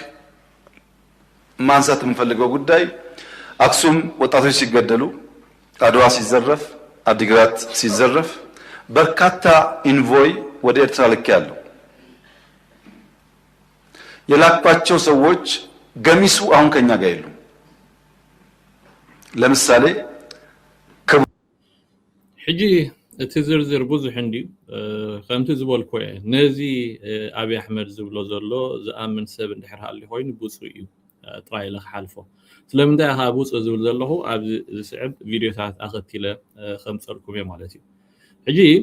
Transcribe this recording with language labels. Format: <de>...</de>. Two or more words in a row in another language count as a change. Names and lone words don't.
<am>ማንሳት የምንፈልገው ጉዳይ አክሱም ወጣቶች ሲገደሉ አድዋ ሲዘረፍ አዲግራት ሲዘረፍ በርካታ ኢንቮይ ወደ ኤርትራ ልክ ያለው የላኳቸው ሰዎች ገሚሱ አሁን ከኛ ጋር የሉ ለምሳሌ</am> <ti>ሕጂ እቲ ዝርዝር ብዙሕ እንዲ ከምቲ ዝበልኮ ነዚ አብይ አሕመድ ዝብሎ ዘሎ ዝኣምን ሰብ እንድሕር ሃልዩ ኮይኑ ብፁዕ እዩ ጥራይ ለክሓልፎ ስለምንታይ ኢኻ ብፁዕ ዝብል ዘለኹ ኣብዚ ዝስዕብ ቪድዮታት ኣኸቲለ ከምፀልኩም እየ ማለት እዩ ሕጂ</ti>